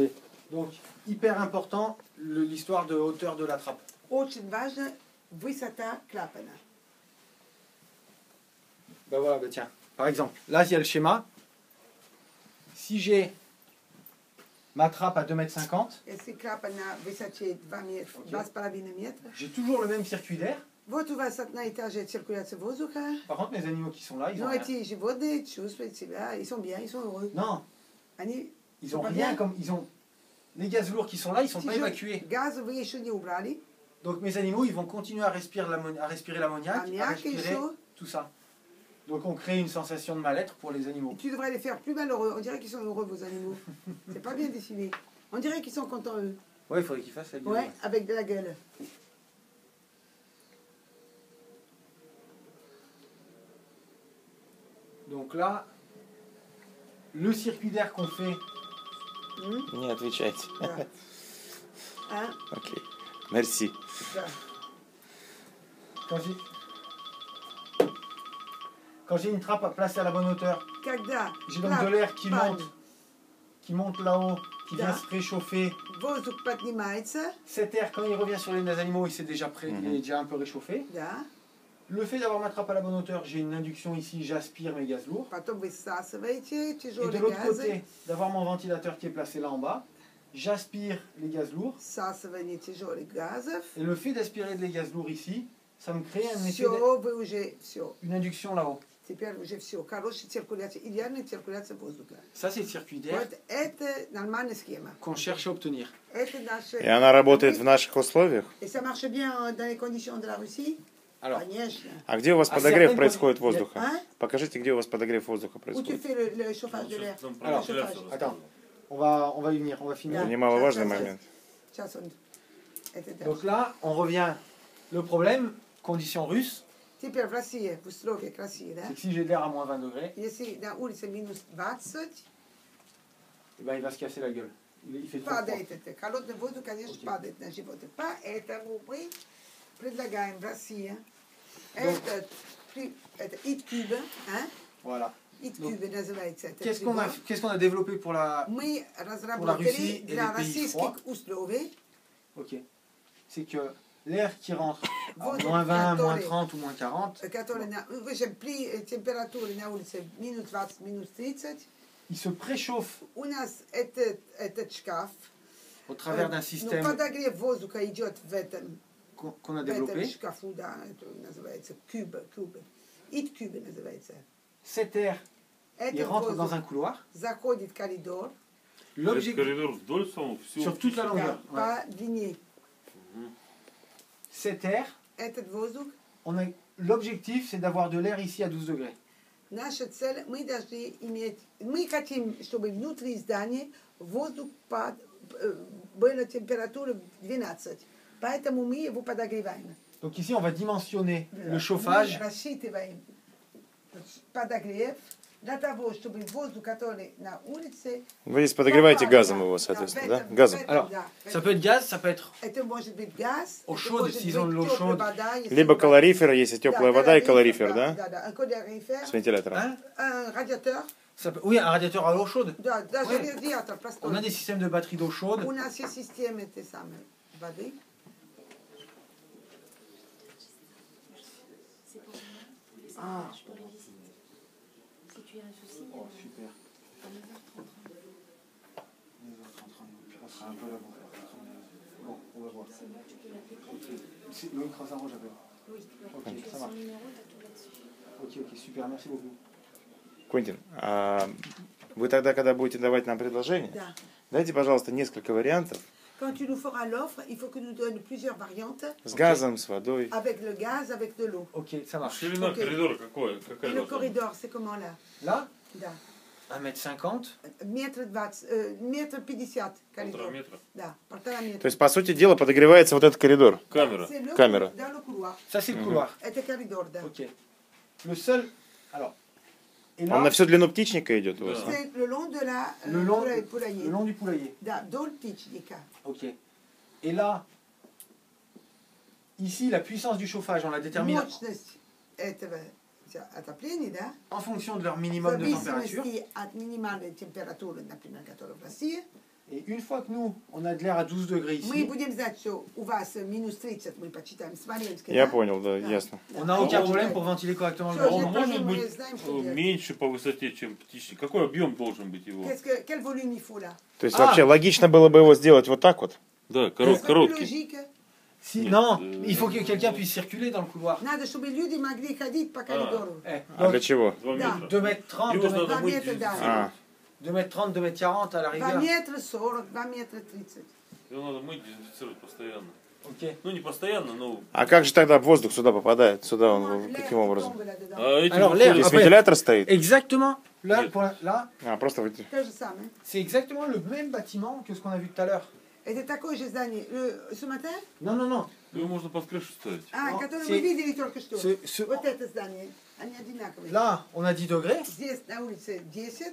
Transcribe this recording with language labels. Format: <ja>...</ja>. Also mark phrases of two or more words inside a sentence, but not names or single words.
<fr>Donc, hyper important, l'histoire de hauteur de la trappe.</fr> <ru>Очень важно высота клапана.</ru> <fr>Ben voilà, ben tiens. Par exemple, là, il y a le schéma. Si j'ai ma trappe à 2,50 m,</fr> <ru>Если клапан на высоте 2,5 метра,</ru> <fr>j'ai toujours le même circuit d'air.</fr> <ru>вот у вас одна и та же циркуляция воздуха,</ru> <fr>Par contre, mes animaux qui sont là, ils ont</fr> <ru>но</ru> <fr>rien.</fr> <ru>эти животные чувствуют себя,</ru> <fr>ils sont bien, ils sont heureux. Non,</fr> <ru>Они</ru> <fr>ils ont Pas rien bien. comme ils ont les gaz lourds qui sont là, ils sont pas évacués.</fr> <ru>Газы вы еще не убрали,</ru> <fr>Donc mes animaux, ils vont continuer à respirer l'ammoniac, à Ammoniac, respirer chaud. tout ça. Donc on crée une sensation de mal-être pour les animaux. tu devrais les faire plus malheureux. On dirait qu'ils sont heureux, vos animaux. C'est pas bien dessiné. On dirait qu'ils sont contents, eux. Ouais, il faudrait qu'ils fassent la gueule. Ouais, avec de la gueule. Donc là, le circuit d'air qu'on fait,</fr> <ru>Не отвечайте. Да. Hein? Окей. Мерси. Да.</ru> <fr>quand j'ai une trappe placée à la bonne hauteur,</fr> <ru>Когда</ru> <fr>j'ai donc de l'air</fr> <ru>клапан,</ru> <fr>qui monte là-haut, qui vient</fr> <ru>Да.</ru> <fr>se réchauffer.</fr> <ru>воздух поднимается,</ru> <fr>Cet air, quand il revient sur les animaux, il s'est déjà il est déjà un peu réchauffé.</fr> <ru>да,</ru> <fr>Le fait d'avoir ma trappe à la bonne hauteur, j'ai une induction ici, j'aspire mes gaz lourds.</fr> <ru>потом вы всасываете</ru> <fr>Et de</fr> <ru>тяжелые</ru> <fr>l'autre</fr> <ru>газы,</ru> <fr>côté, d'avoir mon ventilateur qui est placé là en bas, j'aspire les gaz lourds.</fr> <ru>всасывание тяжелых газов.</ru> <fr>Et le fait d'aspirer les gaz lourds ici, ça me crée un effet</fr> <ru>Все, вы уже все.</ru> <fr>une induction là-haut.</fr> <ru>Теперь уже все. Хорошая циркуляция, идеальная циркуляция воздуха.</ru> <fr>Ça, c'est le circuit d'air</fr> <ru>Вот это нормальная схема.</ru> <fr>qu'on cherche à obtenir.</fr> <ru>Это наша... И она работает в наших условиях?</ru> <fr>Et ça marche bien dans les conditions de la Russie? Alors,</fr> <ru>Конечно. А где у вас А подогрев</ru> <fr>certaines</fr> <ru>происходит коndi- воздуха? А? Покажите, где у вас подогрев воздуха</ru> <fr>Où tu</fr> <ru>происходит.</ru> <fr>fais le chauffage de l'air?</fr> <ru>Там про</ru> <fr>Alors,</fr> <ru>вентиляцию</ru> <fr>chauffage.</fr> <ru>рассказывал.</ru> <fr>attends, on va y venir, on va finir.</fr> <ru>Это немаловажный Сейчас, момент. Сейчас он... Это да.</ru> <fr>Donc là, on revient. Le problème, condition russe,</fr> <ru>Теперь в России, в условиях России, да?</ru> <fr>c'est que si j'ai de l'air à moins 20 degrés,</fr> <ru>Если на улице минус 20,</ru> <fr>eh ben, il va se casser la gueule. Il fait trop froid.</fr> <ru>падает это. Холодный воздух, конечно, Окей. падает на животных. Поэтому мы предлагаем в России это ит-кубе,</ru> <fr>Voilà.</fr> <ru>ит-кубе называется. это</ru> <fr>Qu'est-ce qu'on a,</fr> <ru>прибор.</ru> <fr>qu'est-ce qu'on a développé pour la...</fr> <ru>Мы</ru> <fr>Russie</fr> <ru>разработали</ru> <fr>et</fr> <ru>для</ru> <fr>les pays</fr> <ru>российских</ru> <fr>froids.</fr> <ru>условий</ru> <fr>Ok. C'est que l'air qui rentre à</fr> <ru>Воздух,</ru> <fr>moins 20, moins</fr> <ru>который-</ru> <fr>30 ou moins 40,</fr> <ru>который выше при температуре на улице минус 20, минус 30,</ru> <fr>il se préchauffe</fr> <ru>у нас этот шкаф,</ru> <fr>au travers d'un</fr> <ru>ну,</ru> <fr>système</fr> <ru>подогрев воздуха идет в этом</ru> <fr>qu'on a</fr> <ru>в этом</ru> <fr>développé.</fr> <ru>шкафу, да, это называется кубе. Ит-кубе называется.</ru> <fr>Cet air, il</fr> <ru>Этот</ru> <fr>rentre dans</fr> <ru>воздух</ru> <fr>un couloir.</fr> <ru>заходит в коридор Этот</ru> <fr>L'objectif,</fr> <ru>коридор вдоль самого всего.</ru> <fr>sur toute la</fr> <ru>да,</ru> <fr>longueur. Ouais.</fr> <ru>по длине.</ru> <fr>Cet air,</fr> <ru>Этот воздух,</ru> <fr>l'objectif, c'est d'avoir de l'air ici à 12 degrés.</fr> <ru>наша цель, мы должны иметь, мы хотим, чтобы внутри здания воздух была температура 12. Поэтому мы его подогреваем.</ru> <fr>Donc ici, on va dimensionner le chauffage.</fr> <ru>Мы рассчитываем подогрев для того, чтобы воздух, который на улице... Вы здесь подогреваете попал, газом да, его, да, соответственно, в да? этом- Газом. в этом,</ru> <fr>Alors,</fr> <ru>да, в</ru> <fr>ça</fr> <ru>этом.</ru> <fr>peut être gaz, ça peut être</fr> <ru>Это может быть газ,</ru> <fr>eau</fr> <ru>это</ru> <fr>chaude,</fr> <ru>может</ru> <fr>s'ils ont de</fr> <ru>быть</ru> <fr>l'eau</fr> <ru>теплая</ru> <fr>chaude.</fr> <ru>вода, если Либо вода- калорифер, если теплая Да, вода, и калорифер, да? Да, un калорифер, С вентилятором.</ru> <fr>Hein un radiateur, Ça peut- Oui, un radiateur à eau chaude.</fr> <ru>да, даже</ru> <fr>Ouais.</fr> <ru>радиатор простой.</ru> <fr>On a des systèmes de batterie d'eau chaude.</fr> <ru>У нас есть системы этой самой воды.</ru> <fr>Ah. Je peux les visiter. Si tu as un souci, Super. à 9h30. 9h30, on sera un peu là. Bon, on va voir. C'est bon, tu peux l'appeler quand C'est Loïc Razaro, j'appelle. Oui, Ok, tu ça as marche. son numéro, tu as tout là-dessus. Ok, super, merci beaucoup.</fr> <ru>Квентин, а вы тогда, когда будете давать нам предложение, Да. дайте, пожалуйста, несколько вариантов</ru> <fr>Quand tu nous feras l'offre, il faut que nous donnes plusieurs variantes</fr> <ru>С газом, с водой.</ru> <fr>avec le gaz, avec de l'eau. Ok, ça marche.</fr> <ru>Ширина Окей. коридора</ru> <fr>Et</fr> <ru>какая</ru> <fr>le</fr> <ru>должна быть?</ru> <fr>corridor, c'est comment là? Là,</fr> <ru>Да.</ru> <fr>1m50.</fr> <ru>Метр 20, метр 50 коридор. 1,5 метра. Да, 1,5 метра. То есть, по сути дела, подогревается вот этот коридор. Камера.</ru> <fr>C'est le</fr> <ru>Камера.</ru> <fr>dans le couloir. Ça, c'est le couloir.</fr> <ru>Это коридор, да.</ru> <fr>Ok. Le seul. Alors. Et</fr> <ru>Он</ru> <fr>là,</fr> <ru>на всю длину птичника идет у вас? Да.</ru> <fr>C'est le long de la le long, poulailler. le long du poulailler.</fr> <ru>Да, вдоль птичника.</ru> <fr>Ok. Et là, ici, la puissance du chauffage, on la détermine</fr> <ru>Мощность этого отопления, да,</ru> <fr>en fonction de leur</fr> <ru>в</ru> <fr>minimum de température.</fr> <ru>зависимости от минимальной температуры, например, которая в России,</ru> <fr>Et une fois que nous, on a de l'air à 12 degrés</fr> <ru>мы</ru> <fr>ici,</fr> <ru>будем знать, что у вас минус 30, мы почитаем Смоленск. Я да? понял, да, Да. ясно.</ru> <fr>on n'a Ah, aucun on- problème pour ventiler correctement le</fr> <ru>Что,</ru> <fr>bâtiment.</fr> <ru>Он</ru> <fr>j'ai</fr> <ru>может</ru> <fr>pas</fr> <ru>быть мы знаем, что делать. меньше по высоте, чем птичник. Какой объем должен быть его?</ru> <fr>Quel volume il faut là?</fr> <ru>То есть, А! вообще, логично было бы его сделать вот так вот. Да,</ru> <fr>C'est pas plus</fr> <ru>короткий.</ru> <fr>logique. Si,</fr> <ru>Нет,</ru> <fr>non, il faut que quelqu'un puisse circuler dans le couloir.</fr> <ru>Надо, чтобы люди могли ходить по коридору.</ru> <fr>Eh,</fr> <ru>А</ru> <fr>donc,</fr> <ru>для чего? 2 Да. метра.</ru> <fr>2 mètres 30,</fr> <ru>Его 2 же</ru> <fr>mètres,</fr> <ru>надо будет метра, да. дезинфицировать.</ru> <fr>2 mètres 30, 2 mètres 40 à la</fr> <ru>2</ru> <fr>rigueur.</fr> <ru>метра 40, 2 метра 30. Его надо мыть, дезинфицировать постоянно. Ok. Ну, не постоянно, но... А как же тогда воздух сюда попадает? Сюда</ru> <fr>Comment</fr> <ru>он</ru> <fr>l'air</fr> <ru>каким образом?</ru> <fr>tombe là-dedans.</fr> <ru>А эти</ru> <fr>Alors,</fr> <ru>выходят-</ru> <fr>l'air,</fr> <ru>Здесь</ru> <fr>après-</fr> <ru>вентилятор стоит?</ru> <fr>Exactement. Là,</fr> <ru>Нет. là, А, просто вот- То же самое.</ru> <fr>c'est exactement le même bâtiment que ce qu'on a vu tout à l'heure.</fr> <ru>Это такое же здание.</ru> <fr>Ce matin? Non, non, non.</fr> <ru>Его можно под крышу ставить. А, Ну, которое</ru> <fr>c'est-</fr> <ru>мы видели только что.</ru> <fr>Ce-</fr> <ru>Вот это здание. Они одинаковые.</ru> <fr>Là, on a 10 degrés.</fr> <ru>Здесь на улице 10.</ru>